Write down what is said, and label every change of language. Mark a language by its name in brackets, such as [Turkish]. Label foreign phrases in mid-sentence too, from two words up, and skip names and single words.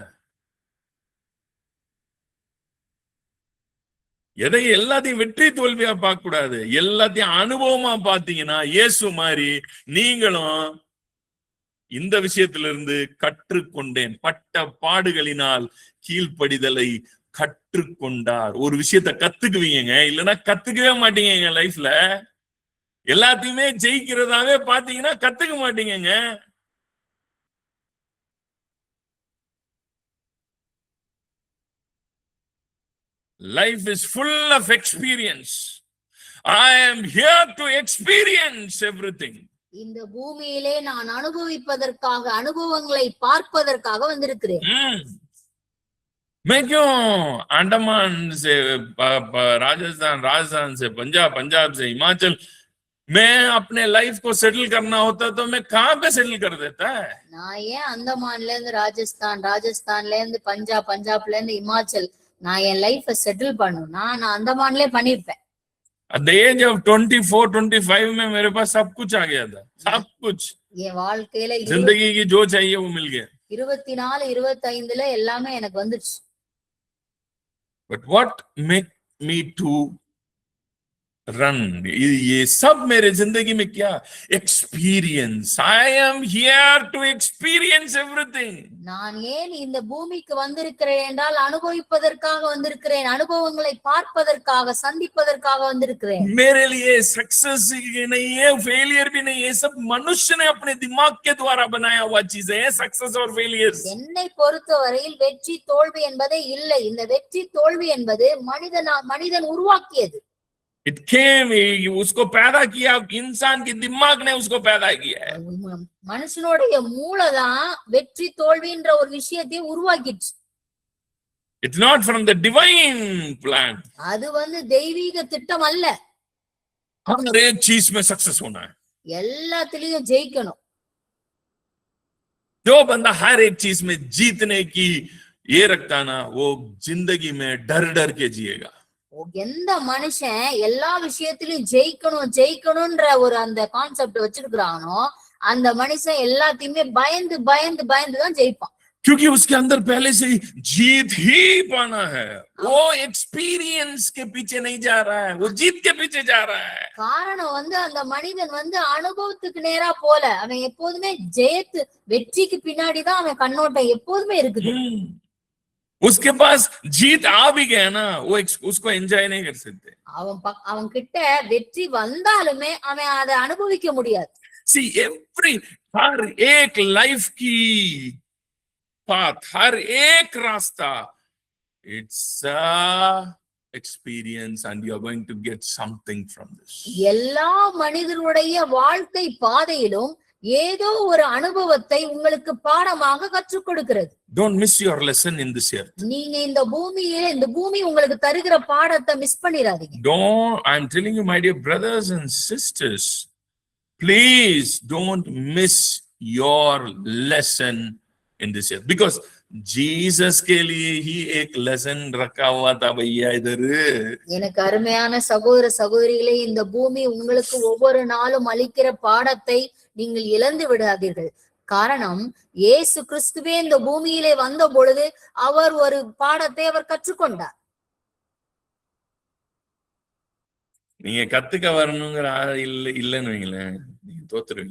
[Tamil] எல்லாத்தையும் வெற்றி தோல்வியா பார்க்க கூடாது, எல்லாத்தையும் அனுபவமா பார்த்தீங்கன்னா இயேசு மாதிரி நீங்களும் இந்த விஷயத்துல இருந்து கற்றுக்கொண்டேன், பட்ட பாடுகளினால் கீழ்ப்படிதலை கற்றுக்கொண்டார். ஒரு விஷயத்த கத்துக்குவீங்க, இல்லைன்னா கத்துக்கவே மாட்டீங்க. லைஃப்ல எல்லாத்தையுமே ஜெயிக்கிறதாவே பாத்தீங்கன்னா கத்துக்க மாட்டீங்க. [English] Life is full of experience. I am here to experience everything. [Tamil] இந்த பூமியிலே நான் அனுபவிப்பதற்காக, அனுபவங்களை பார்ப்பதற்காக வந்திருக்கிறேன். [Hindi] मैं क्यों अंडमान से राजस्थान से पंजाब से हिमाचल, मैं अपने लाइफ को सेटल करना होता तो मैं कहाँ पे सेटल कर देता है? [Tamil] நான் ஏன் அந்தமான்ல இருந்து ராஜஸ்தான்ல இருந்து பஞ்சாப்ல இருந்து இமாச்சல் நான் என் [English] life settle [Tamil] பண்ணணும், நான் அந்தமான்லே பண்ணிருப்பேன். [English] At the age of [Hindi] 24-25 में मेरे पास सब कुछ आ गया था, सब कुछ. [Tamil] என் வாழ்க்கையில [Hindi] जिंदगी की जो चाहिए वो मिल गया. [Tamil] 24-25ல எல்லாமே எனக்கு வந்துச்சு. [English] But what make me to रन। [Hindi] ये सब मेरे जिंदगी में क्या एक्सपीरियंस, [English] I am here to experience everything. [Tamil] நான் ஏன் இந்த பூமிக்கு வந்திருக்கிறேன் என்றால் அனுபவிப்பதற்காக வந்திருக்கிறேன், அனுபவங்களை பார்ப்பதற்காக, சந்திப்பதற்காக வந்திருக்கிறேன். [Hindi] मेरे लिए सक्सेस नहीं है, फेलियर भी नहीं है, सब मनुष्य ने अपने दिमाग के द्वारा बनाया हुआ चीजें हैं, सक्सेस और फेलियर। [Tamil] என்னை பொறுத்தவரையில் வெற்றி தோல்வி என்பதே இல்லை. இந்த வெற்றி தோல்வி என்பது மனிதன் உருவாக்கியது. [English] It came, [Hindi] उसको पैदा किया, इंसान के दिमाग ने उसको पैदा किया है। [Tamil] மனுஷனுடைய மூளைதான் வெற்றி தோல்வின்ற ஒரு விஷயத்தை உருவாக்கிச்சு. [English] It's not from the divine plan. [Tamil] அது தெய்வீக திட்டம் அல்ல. [Hindi] हर एक चीज में सक्सेस होना है, [Tamil] எல்லாத்திலயும் ஜெயிக்கணும். [Hindi] जो बंदा हर एक चीज में जीतने की ये रखता ना, वो जिंदगी में डर डर के जिएगा। [Tamil] எந்த மனுஷன் எல்லா விஷயத்திலயும் ஜெயிக்கணும்ன்ற ஒரு அந்த கான்செப்ட் வச்சிருக்கிறானோ அந்த மனுஷன் எல்லாத்தையுமே பயந்து பயந்து பயந்து தான் ஜெயிப்பான். [Hindi] क्योंकि उसके अंदर पहले से ही जीत ही पाना है, वो एक्सपीरियंस के पीछे नहीं जा रहा है, वो जीत के पीछे जा रहा है। [Tamil] காரணம் அந்த மனிதன் அனுபவத்துக்கு நேரா போல அவன் எப்போதுமே வெற்றிக்கு பின்னாடிதான் அவன் கண்ணோட்டம் எப்போதுமே இருக்குது. [Hindi] उसके पास जीत आ भी गया ना, वो उसको एंजॉय नहीं कर सकते। [Tamil] அவன் கிட்ட வெற்றி வந்தாலுமே அவன் அதை அனுபவிக்க முடியாது. [Hindi] See, हर एक लाइफ की पाथ, हर एक रास्ता, [English] it's a experience and you are going to get something from this. [Tamil] எல்லா மனிதருடைய வாழ்க்கை பாதையிலும் ஏதோ ஒரு அனுபவத்தை உங்களுக்கு பாடமாக கற்றுக் கொடுக்கிறது. [English] Don't miss your lesson in this earth. [Tamil] நீங்க இந்த பூமி உங்களுக்கு தருகிற பாடத்தை மிஸ் பண்ணிராதீங்க. [English] I'm telling you, my dear brothers and sisters, please don't miss your lesson in this earth, because Jesus [Hindi] के लिए ही एक lesson रखा हुआ था भैया इधर. [Tamil] எனக்கு அருமையான சகோதர சகோதரிகளே, இந்த பூமி உங்களுக்கு ஒவ்வொரு நாளும் அளிக்கிற பாடத்தை நீங்கள் இழந்து விடாதீர்கள். காரணம், இயேசு கிறிஸ்துவே இந்த பூமியிலே வந்த பொழுது அவர் ஒரு பாடத்தை அவர் கற்றுக்கொண்டார். நீங்க கத்துக்க வரணுங்கிற இல்லன்னு வைங்களேன், நீங்க தோத்துருவீங்க.